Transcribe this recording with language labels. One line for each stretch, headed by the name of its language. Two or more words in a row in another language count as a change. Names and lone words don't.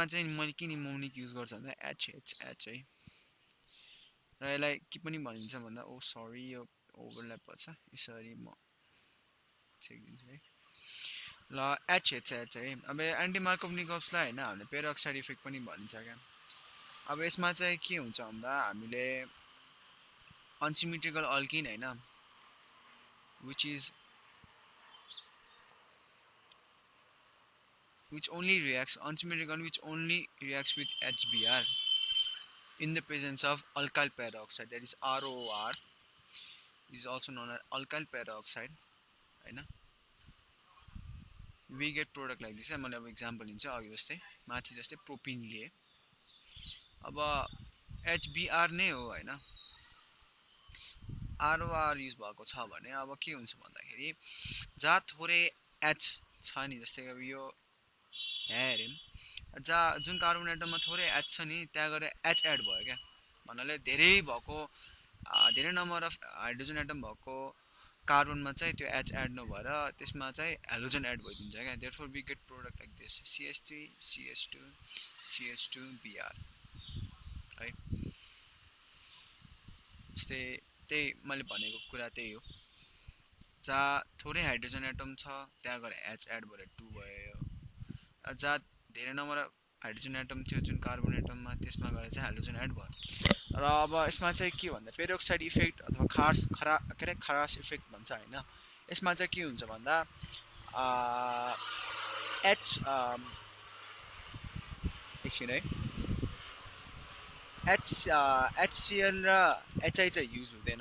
Nepali: चाहिँ मैले किन निमोनिक युज गर्छु भन्दा HH है र यसलाई के पनि भनिन्छ भन्दा
English: Oh sorry
Nepali: यो ओभरल्याप पर्छ यसरी म चेक दिन्छु है ल HH है अब एन्टी मार्कोभ निकोसलाई हैन हामीले
English: peroxide effect
Nepali: पनि भनिन्छ क्या अब यसमा चाहिँ के हुन्छ भन्दा हामीले
English: unsymmetrical alkene
Nepali: हैन
English: which only reacts with HBr in the presence of alkyl peroxide, that is ROR, is also known as alkyl peroxide हैन we get product like this.
Nepali: मैले अब एक्जाम्पल लिन्छु अघि जस्तै माथि जस्तै प्रोपिन लिए अब HBr नै हो हैन ROR युज भएको छ भने अब के हुन्छ भन्दाखेरि जहाँ थोरै H छ नि जस्तै अब यो हेरौँ जहाँ जुन
English: carbon atom
Nepali: थोरै H छ नि त्यहाँ गएर H एड भयो क्या भन्नाले धेरै
English: number of hydrogen atom
Nepali: भएको कार्बनमा चाहिँ त्यो H एड नभएर त्यसमा चाहिँ हाइड्रोजन एड भइदिन्छ क्या
English: therefore we get product like this
Nepali: CH3 CH2 CH2 Br है त्यही मैले भनेको कुरा त्यही हो जहाँ थोरै
English: hydrogen atom
Nepali: छ त्यहाँ गएर H एड भएर 2 भयो जहाँ धेरै
English: number hydrogen atom
Nepali: थियो जुन
English: carbon atom
Nepali: त्यसमा गएर चाहिँ हाइड्रोजन एड भयो र अब यसमा चाहिँ के भन्दा
English: peroxide effect
Nepali: अथवा खरास इफेक्ट भन्छ हैन यसमा चाहिँ के हुन्छ भन्दा एकछिन है HCl र HI चाहिँ युज हुँदैन।